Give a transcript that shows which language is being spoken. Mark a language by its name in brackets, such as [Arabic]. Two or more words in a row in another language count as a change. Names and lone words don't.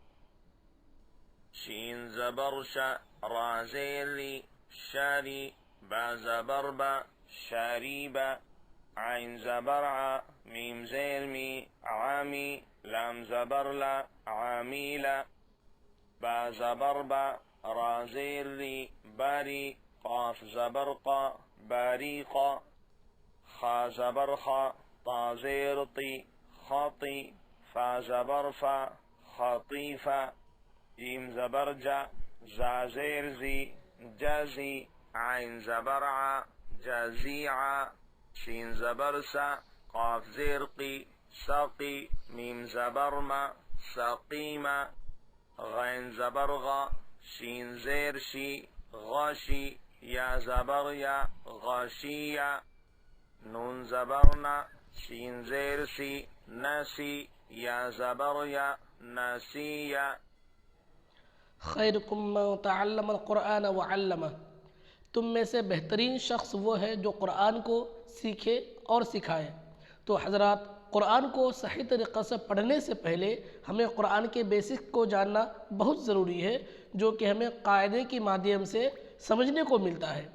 [Urdu] شین زبر شا، را زیر ری، شری، با زبر با، شریبا، عین زبر ع، میم زیر می، عامی، لام زبر لا، عامیلا، با زبر با، را زیر ری، باری، قاف زبر قا، باریقا، خا زبر خا، طا زیر طی، خطی، فا زبر فا، خطیفا، جیم زبر جا، زا زیر زی، جزی، عین زبر ع، جزیعا، شین زبر سا، قاف زیر قی، سقی، میم زبر ما، سقیما، غین زبر غا، شین زیر شی، غشی، یا زبر یا، غشیا، نون زبرنا، شین زیر سی، نسی، یا زبر یا، نسیا۔ [Arabic] خیرکم من تعلم القرآن وعلمہ، [Urdu] تم میں سے بہترین شخص وہ ہے جو قرآن کو سیکھے اور سکھائے۔ تو حضرات، قرآن کو صحیح طریقہ سے پڑھنے سے پہلے ہمیں قرآن کے بیسک کو جاننا بہت ضروری ہے، جو کہ ہمیں قاعدے کی مادھیم سے سمجھنے کو ملتا ہے۔